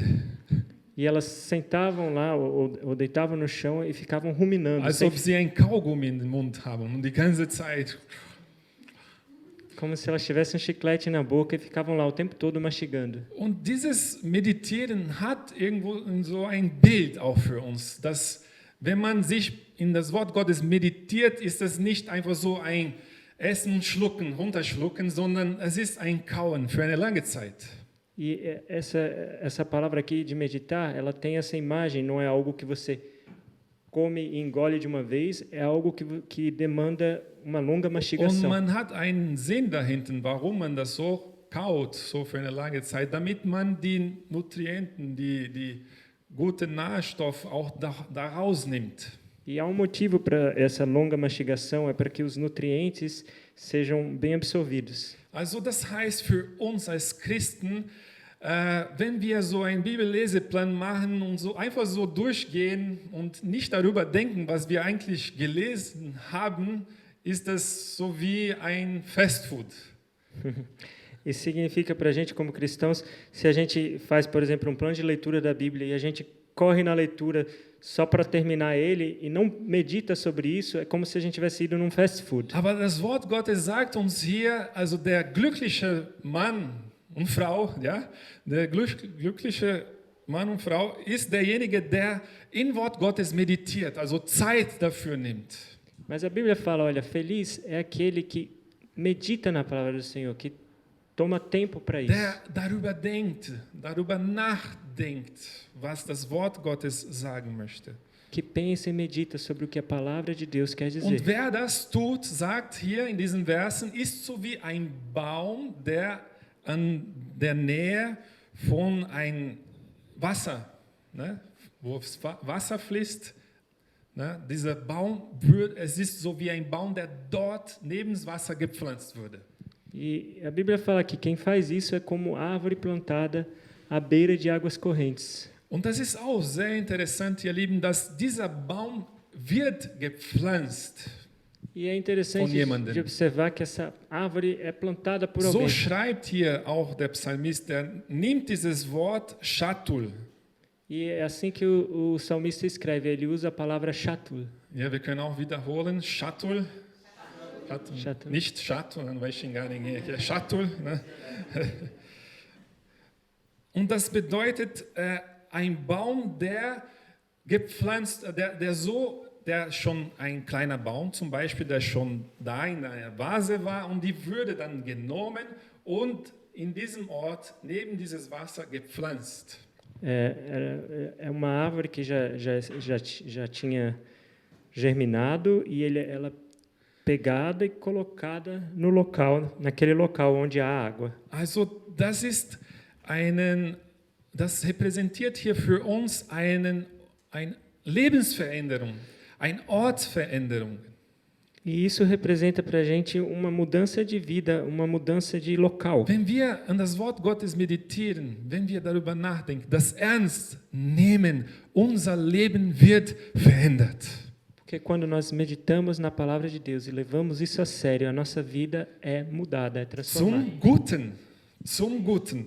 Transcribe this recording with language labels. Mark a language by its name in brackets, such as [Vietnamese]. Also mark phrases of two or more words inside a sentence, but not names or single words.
[Portuguese] E elas sentavam lá ou deitavam no chão e ficavam ruminando, [German] Als [Portuguese] sem- [German] ob sie ein Kaugummi in den Mund haben und die ganze Zeit. [Portuguese] como se elas tivessem um chiclete na boca e ficavam lá o tempo todo mastigando. [German] Und dieses Meditieren hat irgendwo so ein Bild auch für uns, dass wenn man sich in das Wort Gottes meditiert, ist es nicht einfach so ein Essen, Schlucken, Runterschlucken, sondern es ist ein Kauen für eine lange Zeit. [Portuguese] E essa palavra aqui de meditar, ela tem essa imagem, não é algo que você come e engole de uma vez, é algo que demanda uma longa [German] Und [Portuguese] mastigação. [German] man hat einen Sinn dahinter, warum man das so kaut, so für eine lange Zeit, damit man die Nutrienten, die guten Nährstoffe auch da rausnimmt. [Portuguese] E há um motivo para essa longa mastigação, é para que os nutrientes sejam bem absorvidos. [German] Also das heißt für uns als Christen, wenn wir so einen Bibelleseplan machen und so einfach so durchgehen und nicht darüber denken, was wir eigentlich gelesen haben, ist das so wie ein Fastfood. [Portuguese] Isso significa para a gente, como cristãos, se a gente faz, por exemplo, um plano de leitura da Bíblia e a gente corre na leitura só para terminar ele e não medita sobre isso, é como se a gente tivesse ido num [English] fast food. [German] Aber das Wort Gottes sagt uns hier, also der glückliche Mann und Frau, ja, der glückliche Mann und Frau ist derjenige, der in Wort Gottes meditiert, also Zeit dafür nimmt. [Portuguese] Mas a Bíblia fala, olha, feliz é aquele que medita na palavra do Senhor, que toma tempo para isso. [German] Der darüber denkt, darüber nachdenkt, was das Wort Gottes sagen möchte. [Portuguese] Que pensa e medita sobre o que a palavra de Deus quer dizer. [German] Und wer das tut, sagt hier in diesen Versen, ist so wie ein Baum, der an der Nähe von ein Wasser, ne, wo Wasser fließt. Ne, dieser Baum, es ist so wie ein Baum, der dort neben das Wasser gepflanzt wurde. [Portuguese] E a Bíblia fala que quem faz isso é como árvore plantada à beira de águas correntes. [German] Und das ist auch sehr interessant, ihr Lieben, dass dieser Baum wird gepflanzt. [Portuguese] E é interessante [German] Von jemandem. [Portuguese] de observar que essa árvore é plantada por [German] So [Portuguese] alguém. [German] schreibt hier auch der Psalmist, der nimmt dieses Wort Shatul. [Portuguese] E é assim que o salmista escreve, ele usa a palavra shatul. [German] Ja, wir können auch wiederholen, Shatul. Shatul. Nicht Shatul, dann weiß ich gar nicht. Ja, Shatul. Ne? Und das bedeutet ein Baum, der gepflanzt, der schon ein kleiner Baum zum Beispiel, der schon da in einer Vase war und die würde dann genommen und in diesem Ort neben dieses Wasser gepflanzt. [Portuguese] É uma árvore que já tinha germinado e ela pegada e colocada no local, naquele local onde há água. [German] Also das repräsentiert hier für uns eine Lebensveränderung, eine Ortsveränderung. [Portuguese] E isso representa para a gente uma mudança de vida, uma mudança de local. [German] Wenn wir an das Wort Gottes meditieren, wenn wir darüber nachdenken, das ernst nehmen, unser Leben wird verändert. [Portuguese] Porque quando nós meditamos na palavra de Deus e levamos isso a sério, a nossa vida é mudada, é transformada [German] Zum Guten.